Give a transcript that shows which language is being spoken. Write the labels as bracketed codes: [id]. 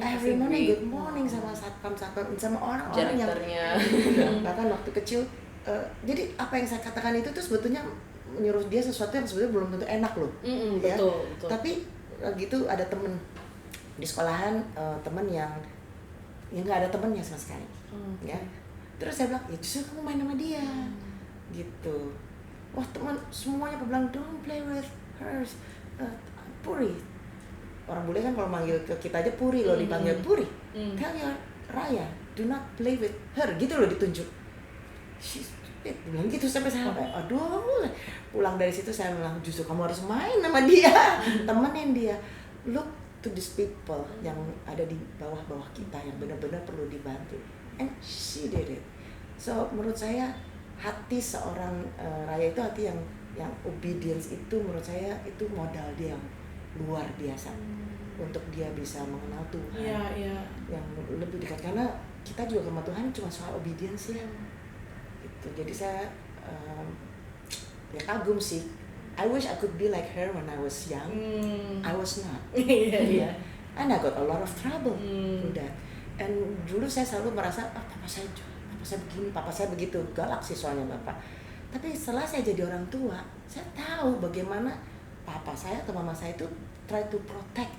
[en] good morning [id] sama satpam sama orang-orang yang bahkan waktu kecil. Jadi apa yang saya katakan itu tuh sebetulnya menyuruh dia sesuatu yang sebetulnya belum tentu enak loh. Ya. Betul. Tapi gitu ada temen di sekolahan, temen yang nggak ada temennya sama sekali. Ya. Terus saya bilang, ya justru kamu main sama dia. Gitu. Wah teman semuanya bilang [en] don't play with her. [id] Puri. Orang bule kan kalau manggil ke kita aja Puri loh, dipanggil Puri. [en] Tell your Raya, do not play with her. [id] Gitu loh ditunjuk. [en] She's stupid, [id] bilang gitu sampai aduh, pulang dari situ saya bilang justru kamu harus main sama dia, temenin dia, [en] look to these people [id] yang ada di bawah-bawah kita yang benar-benar perlu dibantu, [en] and she did it. So [id] menurut saya hati seorang Raya itu hati yang obedience itu menurut saya itu modal dia yang luar biasa untuk dia bisa mengenal Tuhan yang lebih dekat, karena kita juga sama Tuhan cuma soal obedience ya. Jadi saya ya kagum sih. [en] I wish I could be like her when I was young. I was not. And I got a lot of trouble through that. And [id] dulu saya selalu merasa papa saya begini, papa saya begitu, galak sih soalnya bapak. Tapi setelah saya jadi orang tua, saya tahu bagaimana papa saya atau mama saya itu [en] try to protect.